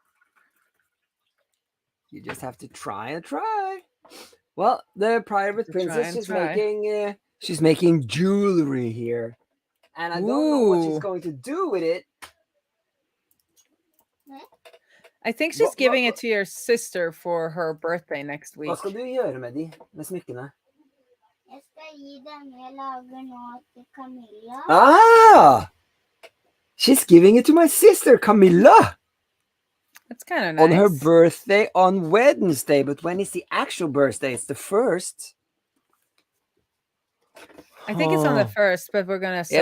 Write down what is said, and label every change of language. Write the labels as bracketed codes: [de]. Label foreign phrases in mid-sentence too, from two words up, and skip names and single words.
[en] You just have to try and try. Well, the private To try princess, and try. she's making jewelry here, and I don't know what she's Ooh. going to do with it. I think she's giving it to your sister for her birthday next [no] Hva [en] week. [no] skal du gjøre med de, med smykkene? Jeg skal gi denne jeg lager nå til Camilla. [en] Ah! She's giving it to my sister, Camilla, That's kind of nice. on her birthday on Wednesday. But when is the actual birthday? It's the 1st. I think it's on the 1st, but we're gonna celebrate